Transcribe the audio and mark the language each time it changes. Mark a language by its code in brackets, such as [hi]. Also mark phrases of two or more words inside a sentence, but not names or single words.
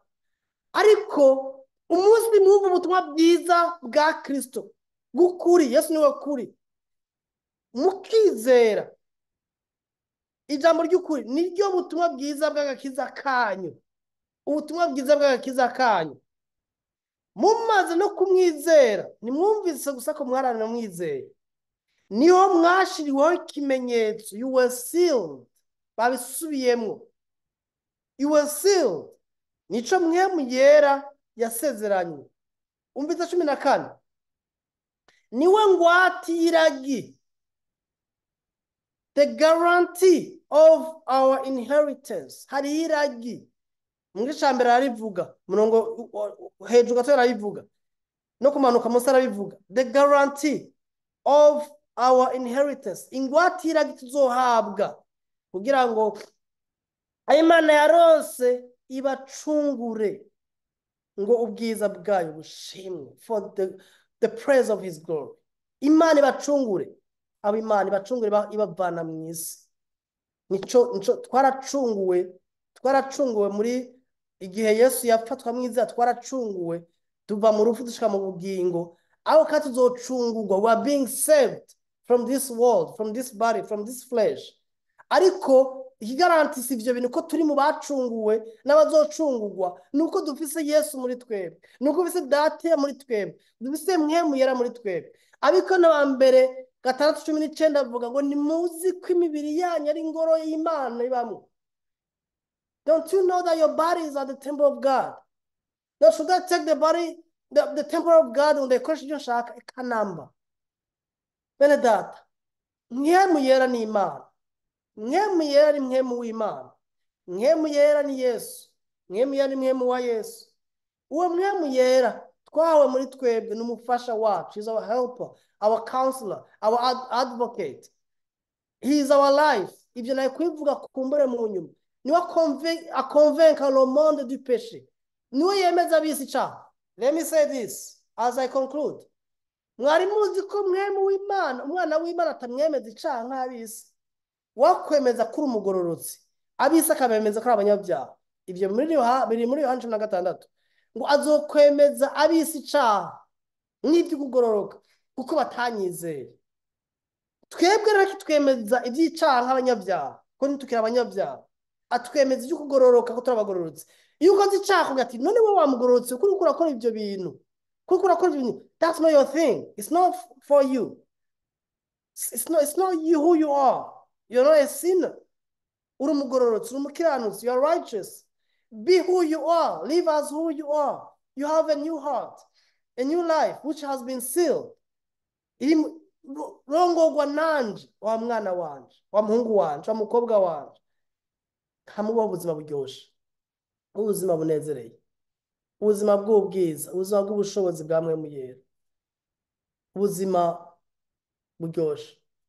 [rn] Ariko umunsi mwumva ubutumwa bwiza bwa Kristo gukuri, Yesu niwe kuri, mukizera ijambo ry'ukuri niryo butumwa bwiza bw'agakiza kanyu. Ubutumwa bwiza bw'agakiza kanyu mumaze no kumwizera, nimwumvise gusa ko mwarana mwizeye, niho mwashiriweho ikimenyetso. [en] You were sealed. [rn] Babisubiyemwo, [en] you were sealed. [rn] Nico mwemu yera yasezeranye. Umvise 14. Niwe ngwatiragi, [en] the guarantee of our inheritance. [rn] Hari iragi Mwigisha cyambere arivuga, murongo hejuru gato arivuga, no kumanuka munsi arabivuga. [en] The guarantee of our inheritance, [rn] ingwatiragi tuzohabwa kugira ngo Imana yarose ibacungure, ngo ubwiza bwayo bushimwe, [en] for the praise of his glory. [rn] Imana ibacungure, abo Imana ibacungure ibavana mu isi. Nico twaracunguwe muri igihe Yesu yafatwa mwiza, twaracunguwe tuva mu rufu dushika mu bugingo. Aho kati tuzocungurwa, [en] we are being saved from this world, from this body, from this flesh. [rn] Ariko ikigarantisi ivyo bintu ko turi mu bacunguwe n'abazocungurwa nuko dufise Yesu muri twebwe, nuko dufise Data muri twebwe, dufise Mwemu Yera muri twebwe. Abiko na mbere 6:19 avuga ngo nimuzi ko imibiri yanyu ari ingoro y'Imana ibamwe. [en] Don't you know that your bodies are the temple of God? Now should I take the body, the temple of God, and the Christian shaka ekanamba? [rn] Bene data, Mwemu Yera ni Imana. Mwemu Yera ni Mwemu w'Imana. Mwemu Yera ni Yesu. Mwemu Yera ni Mwemu wa Yesu. Uwo Mwemu Yera twawe muri twebwe n'umufasha wacu. [en] He's our helper, our counselor, our advocate. He is our life. [rn] Ibyo naye kwivuga kumbure mu nyuma. [fr] Niwe convaincre le monde du péché. [rn] Niwe yemeza abisi cyaha. [en] Let me say this as I conclude. [rn] Mwari muzi ko Mwemu w'Imana, umwana w'Imana atamwemeza icyaha nk'abisi. Wakwemeza kuri umugororotsi, abisi akabemeza kuri abanyabyaha. Ibyo biri muri Yohana 16. Ngo azokwemeza abisi icyaha n'ibyo kugororoka kuko batanyizeye. Twebwe rero kitwemeza iby'icyaha nk'abanyabyaha ko nitukira abanyabyaha, atwemeza ibyo kugororoka ko turabagororotsi. Iyo ukoze icyaha ugati none wowe wamugororotse kuri urakora ibyo bintu, kuri urakora ibyo bintu, [en] that's not your thing. It's not for you. It's not you who you are. You're not a sinner. [rn] Uri umugororotsi, uri umukiranutsi, [en] you are righteous. Be who you are. Live as who you are. You have a new heart, a new life which has been sealed. [rn] rongorwa nanje wa mwana wanje, wa muhungu wanje, wa mukobwa wanje, kamubaho ubuzima buryoshe, ubuzima bunezereye, ubuzima bw'ubwiza, ubuzima bw'ubushobozi bwa Mpwemu Yera, ubuzima buryoshe.